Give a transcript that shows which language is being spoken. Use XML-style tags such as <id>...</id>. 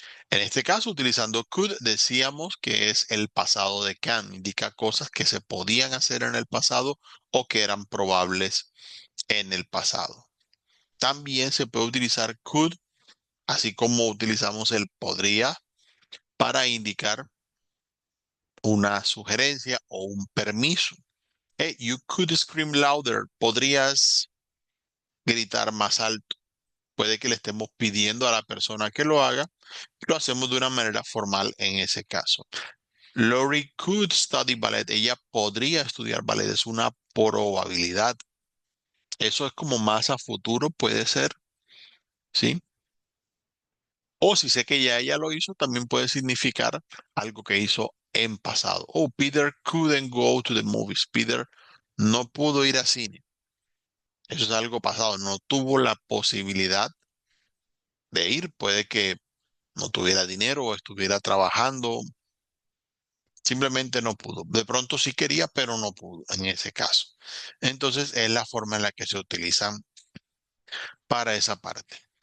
<es>En este caso, utilizando could, decíamos que es el pasado de can, indica cosas que se podían hacer en el pasado o que eran probables en el pasado. También se puede utilizar could, así como utilizamos el podría para indicar una sugerencia o un permiso.</es> <en>Hey, you could scream louder.</en> <es>Podrías gritar más alto. Puede que le estemos pidiendo a la persona que lo haga. Lo hacemos de una manera formal en ese caso.</es> <en>Lori could study ballet.</en> <es>Ella podría estudiar ballet. Es una probabilidad. Eso es como más a futuro, puede ser, ¿sí? O si sé que ya ella lo hizo, también puede significar algo que hizo en pasado.</es> <en>Oh, Peter couldn't go to the movies.</en> <es>Peter no pudo ir a cine. Eso es algo pasado. No tuvo la posibilidad de ir. Puede que no tuviera dinero o estuviera trabajando. Simplemente no pudo. De pronto sí quería, pero no pudo en ese caso. Entonces es la forma en la que se utilizan para esa parte.</es>